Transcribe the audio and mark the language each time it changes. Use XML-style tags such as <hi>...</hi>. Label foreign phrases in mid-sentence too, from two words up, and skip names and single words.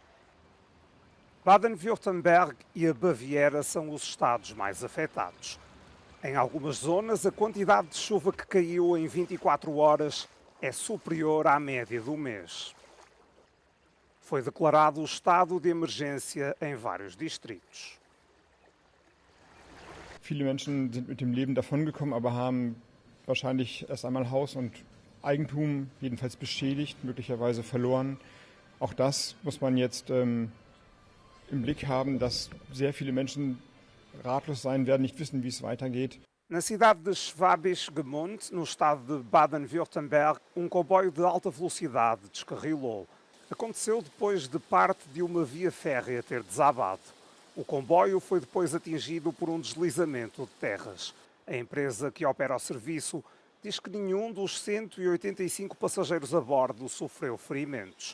<pt>Baden-Württemberg e a Baviera são os estados mais afetados. Em algumas zonas, a quantidade de chuva que caiu em 24 horas é superior à média do mês. Foi declarado o estado de emergência em vários distritos.</pt> <de>Viele Menschen sind mit dem Leben davongekommen, aber haben wahrscheinlich erst einmal Haus und Eigentum jedenfalls beschädigt, möglicherweise verloren. Auch das muss man jetzt im Blick haben, dass sehr viele Menschen ratlos sein werden, nicht wissen, wie es weitergeht.</de> <pt>Na cidade de Schwäbisch Gmünd, no estado de Baden-Württemberg, comboio de alta velocidade descarrilou. Aconteceu depois de parte de uma via férrea ter desabado. O comboio foi depois atingido por um deslizamento de terras. A empresa que opera o serviço diz que nenhum dos 185 passageiros a bordo sofreu ferimentos.</pt>